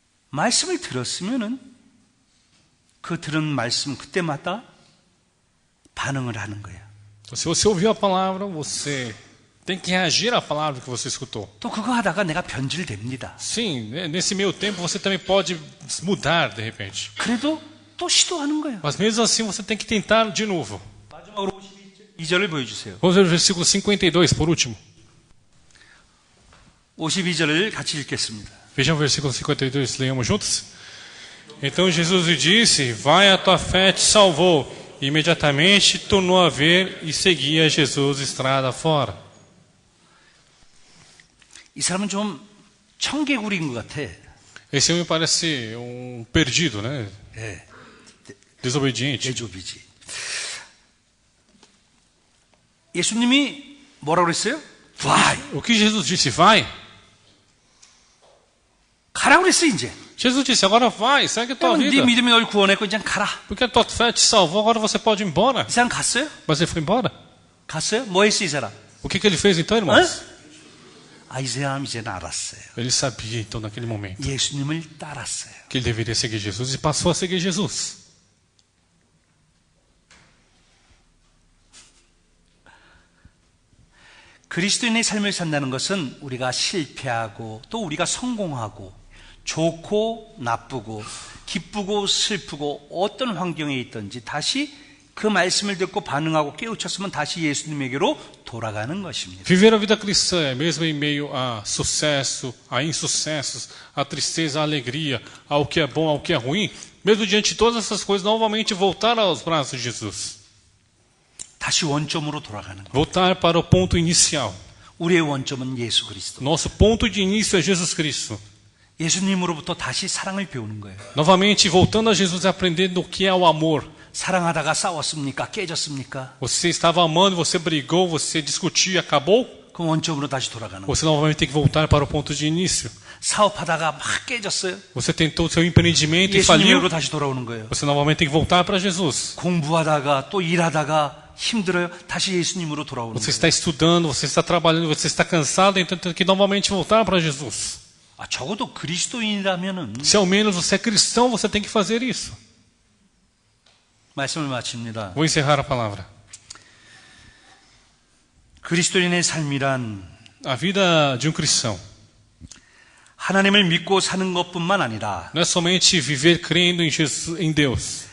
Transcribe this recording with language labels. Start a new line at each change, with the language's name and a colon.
Korean: 말씀을 들었으면은 그 들은 말씀 그때마다 반응을 하는 거야.
Portuguese: Se você ouviu a palavra, você tem que reagir à palavra que você escutou.
Korean: 또 그거 하다가 내가 변질됩니다.
Portuguese: Sim, nesse meio tempo você também pode mudar de repente.
Korean: 그래도 또 시도하는 거예요.
Portuguese: Mas mesmo assim você tem que tentar de novo.
Korean: 마지막으로 52절을 보여주세요.
Portuguese: Vamos ver o versículo 52 por último.
Korean: 52절을 같이 읽겠습니다.
Portuguese: Vejam o versículo 52, leiamos juntos. Então Jesus lhe disse, vai, a tua fé te salvou. E imediatamente tornou a ver e seguia Jesus estrada fora.
Korean: 이 사람은 좀 청개구리인 것 같아.
Portuguese: Esse homem parece perdido, né?
Korean: 예,
Portuguese: Desobediente. 제조비지.
Korean: 예수님이 뭐라고 그랬어요? 와,
Portuguese: O que Jesus disse? Vai.
Korean: 가라고 그랬어 이제.
Portuguese: Jesus disse, agora vai, segue a tua
Korean: 네
Portuguese: vida.
Korean: 믿음이 널 구원했고 이제 가라.
Portuguese: Porque a tua fé te salvou, agora você pode ir embora.
Korean: 이 사람 갔어요?
Portuguese: Mas ele foi embora.
Korean: 갔어요? 뭐 했어 이 사람?
Portuguese: O que ele fez então, irmãos?
Korean: 이 사람 이제는 알았어요.
Portuguese: Ele sabia então naquele momento
Korean: 예수님을 따랐어요.
Portuguese: que ele deveria seguir Jesus e passou a seguir Jesus.
Korean: 그리스도인의 삶을 산다는 것은 우리가 실패하고 또 우리가 성공하고 좋고 나쁘고 기쁘고 슬프고 어떤 환경에 있든지 다시 그 말씀을 듣고 반응하고 깨우쳤으면 다시 예수님에게로 돌아가는 것입니다.
Portuguese: Viver a vida cristã é mesmo em meio a sucesso, a insucessos, a tristeza, a alegria, ao que é bom, ao que é ruim, mesmo diante de todas essas coisas, novamente voltar aos braços de Jesus.
Korean: 다시 원점으로 돌아가는 것.
Portuguese: Voltar para o ponto inicial.
Korean: 우리의 원점은 예수 그리스도.
Portuguese: Nosso ponto de início é Jesus Cristo.
Korean: 예수님으로부터 다시 사랑을 배우는 거예요.
Portuguese: Novamente, voltando a Jesus e aprendendo o que é o amor.
Korean: 사랑하다가 싸웠습니까? 깨졌습니까?
Portuguese: Você estava amando, você brigou, você discutiu e acabou?
Korean: 그 원점으로 다시 돌아가는 거예요.
Portuguese: Você novamente tem que voltar para o ponto de início.
Korean: 사업하다가 막 깨졌어요.
Portuguese: Você tentou o seu empreendimento e faliu.
Korean: 예수님으로 다시 돌아오는 거예요.
Portuguese: Você novamente tem que voltar para Jesus.
Korean: 공부하다가 또 일하다가 힘들어요. 다시 예수님으로 돌아오는
Portuguese: Você está estudando, você está trabalhando, você está cansado, então tem que novamente voltar para Jesus.
Korean: 적어도 그리스도인이라면은
Portuguese: Se ao menos você é cristão, você tem que fazer isso.
Korean: 말씀을 마칩니다.
Portuguese: Vou encerrar a palavra.
Korean: 그리스도인의 삶이란
Portuguese: A vida de cristão
Korean: 하나님을 믿고 사는 것뿐만 아니라
Portuguese: não é somente viver crendo em Jesus, em Deus.